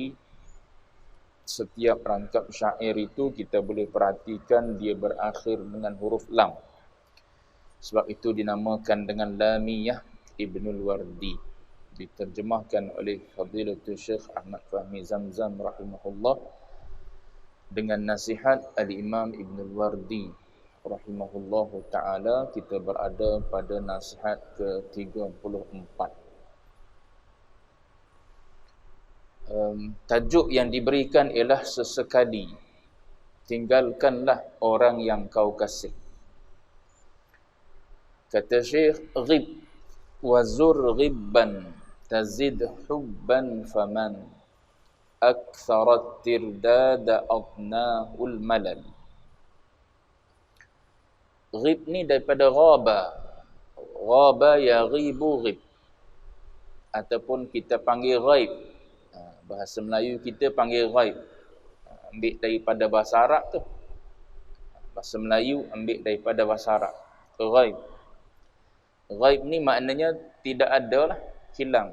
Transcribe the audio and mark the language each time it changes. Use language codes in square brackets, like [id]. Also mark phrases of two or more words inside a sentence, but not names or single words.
[ms] Setiap rangkap syair itu kita boleh perhatikan dia berakhir dengan huruf lam. Sebab itu dinamakan dengan Lamiyah Ibnul Wardi. Diterjemahkan oleh Fadilatul Syekh Ahmad Fahmi Zamzam rahimahullah dengan nasihat Al-Imam Ibnul Wardi [ar] رحمه الله تعالى. [ms] Kita berada pada nasihat ke-34. Tajuk yang diberikan ialah sesekali tinggalkanlah orang yang kau kasih. Kata Syekh, [ar] غب وزر غبا تزد حبا فمن أكثر الترداد أضناه الملل. [ms] Ghib ni daripada ghaba. [ar] غاب يغيب غب, [ms] ataupun kita panggil ghaib. Bahasa Melayu kita panggil ghaib. Ambil daripada bahasa Arab tu. Bahasa Melayu ambil daripada bahasa Arab. Ghaib. Ghaib ni maknanya tidak ada lah, hilang.